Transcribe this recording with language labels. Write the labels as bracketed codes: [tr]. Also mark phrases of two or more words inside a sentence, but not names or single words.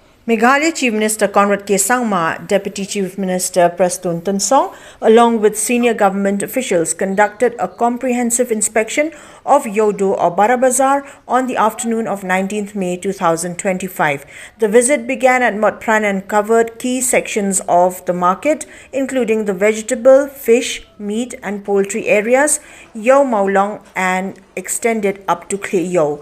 [en] Meghalaya Chief Minister Conrad K. Sangma, Deputy Chief Minister Prastun Tansong, along with senior government officials, conducted a comprehensive inspection of Ïewduh or Barabazar on the afternoon of 19th May 2025. The visit began at Motpran and covered key sections of the market, including the vegetable, fish, meat and poultry areas, Ïewduh Maulong, and extended up to Ïewduh.